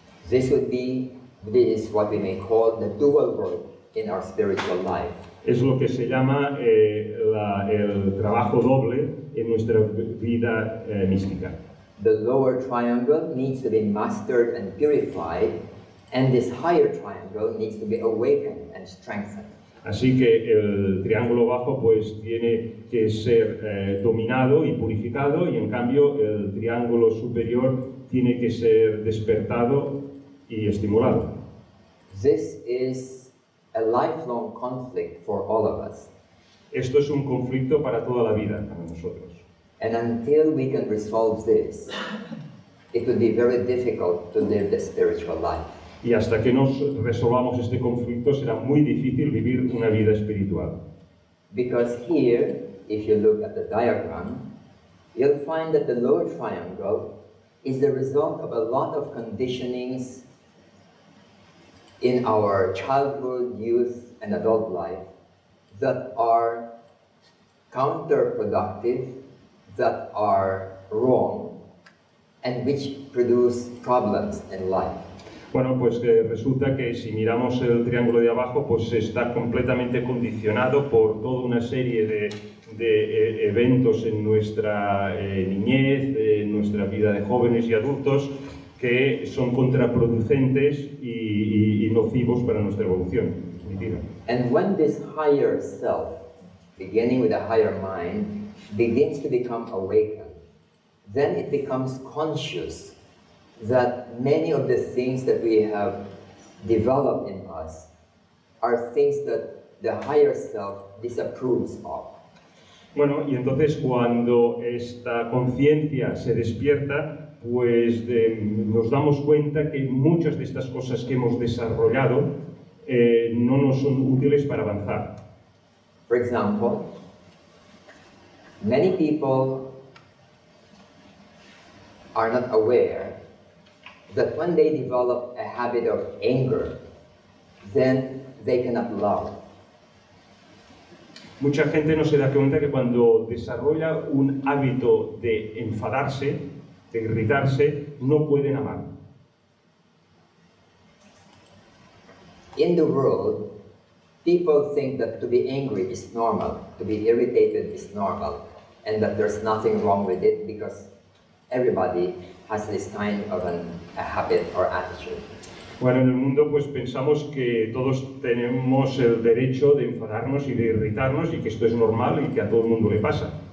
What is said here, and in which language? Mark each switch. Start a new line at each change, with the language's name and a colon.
English: This is what we may call the dual work in our spiritual life.
Spanish: Es lo que se llama el trabajo doble en nuestra vida mística.
English: The lower triangle needs to be mastered and purified, and this higher triangle needs to be awakened and strengthened.
Spanish: Así que el triángulo bajo pues tiene que ser dominado y purificado, y en cambio el triángulo superior tiene que ser despertado y estimulado.
English: This is a lifelong conflict for all of us.
Spanish: Esto es un conflicto para toda la vida, para nosotros.
English: And until we can resolve this, it will be very difficult to live the spiritual life.
Spanish: Y hasta que nos resolvamos este conflicto será muy difícil vivir una vida espiritual.
English: Because here, if you look at the diagram, you'll find that the lower triangle is the result of a lot of conditionings in our childhood, youth, and adult life that are counterproductive, that are wrong, and which produce problems in life.
Spanish: Bueno, pues resulta que si miramos el triángulo de abajo, pues está completamente condicionado por toda una serie de eventos en nuestra niñez, en nuestra vida de jóvenes y adultos, que son contraproducentes y nocivos para nuestra evolución definitiva.
English: And when this higher self, beginning with a higher mind, begins to become awakened, then it becomes conscious that many of the things that we have developed in us are things that the higher self disapproves of.
Spanish: Bueno, y entonces cuando esta conciencia se despierta, pues nos damos cuenta que muchas de estas cosas que hemos desarrollado no nos son útiles para avanzar.
English: For example, many people are not aware that when they develop a habit of anger, then they cannot love.
Spanish: Mucha gente no se da cuenta que cuando desarrolla un hábito de enfadarse, de irritarse, no pueden amar.
English: In the world, people think that to be angry is normal, to be irritated is normal, and that there's nothing wrong with it because everybody has this kind of a habit or attitude.
Spanish: Bueno, en el mundo pues pensamos que todos tenemos el derecho de enfadarnos y de irritarnos y que esto es normal y que a todo el mundo le pasa.